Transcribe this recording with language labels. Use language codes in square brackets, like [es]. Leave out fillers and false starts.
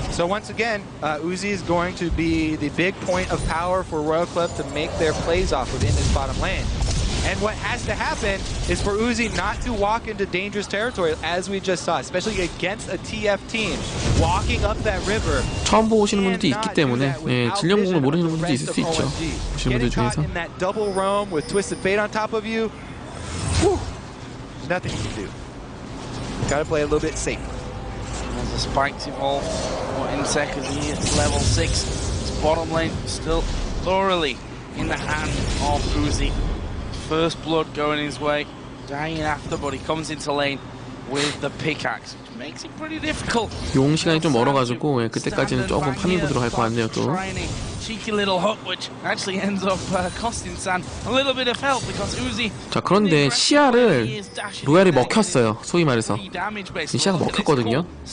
[en] So once again, Uzi is going to be the big point of power for Royal Club to make their plays off within this bottom lane. And what has to happen is for Uzi not to walk into dangerous territory as we just saw, especially against a TF team walking up that river. [ko] 처음 보시는 분들도 있기 때문에 질량궁을 모르시는 분들도 있을 수 있죠. 보시는 분들 중에서. [en] In that double roam with Twisted Fate on top of you, nothing you can do. Gotta play a little bit safe. As the spikes evolve for Insect as he hits level 6, his bottom lane still thoroughly in the hand of Uzi. First blood going his way, dying after, but he comes into lane with the pickaxe, which makes it pretty difficult. [ko] 용 시간이 좀 멀어가지고 그때까지는 조금 파밍 보도록 할 것 같네요 또. [en] cheeky little hook, which actually ends up costing San a little bit of help because Uzi. [ko] 자, 그런데 시야를 로얄이 먹혔어요. 소위 말해서 이 시야가 먹혔거든요.